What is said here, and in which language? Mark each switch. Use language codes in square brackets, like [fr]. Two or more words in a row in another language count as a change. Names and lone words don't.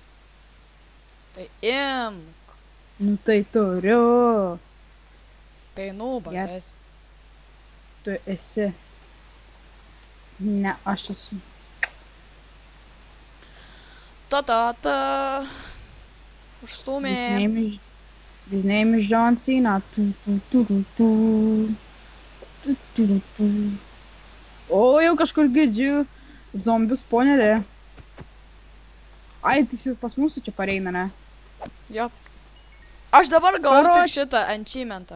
[lt] Tai imk. Nu tai turiu. Tai nūbas Ger- esi. Tu esi. Ne, aš esu. Ta. Užstumė. [en] His name is John Cena. [lt] O, jau kažkur girdžiu zombių spawnerį. Ai, tai pas mūsų čia pareina, ne? Jo. Aš dabar gavau Karoč. tik šitą achievementą.